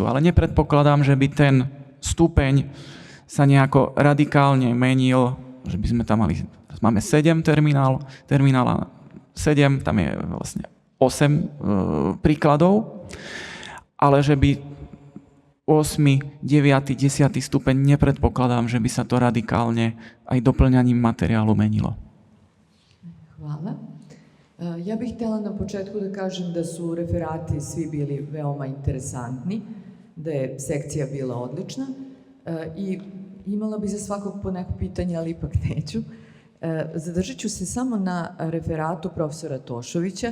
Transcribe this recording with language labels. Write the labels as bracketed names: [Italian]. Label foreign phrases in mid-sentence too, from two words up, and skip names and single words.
[Slovak] Ale nepredpokladám, že by ten stupeň sa nejako radikálne menil, že by sme tam mali, máme 7 terminála 7, tam je vlastne 8 príkladov, ale že by 8., 9., 10. stupeň nepredpokladám, že by sa to radikálne aj doplňaním materiálu menilo. [Serbian] Hvala. Ja bih htjela na početku da kažem da su referati svi bili veoma interesantni, da je sekcija bila odlična i imala bih za svakog po neko pitanje, ali ipak neću. Zadržat ću se samo na referatu profesora Tošovića.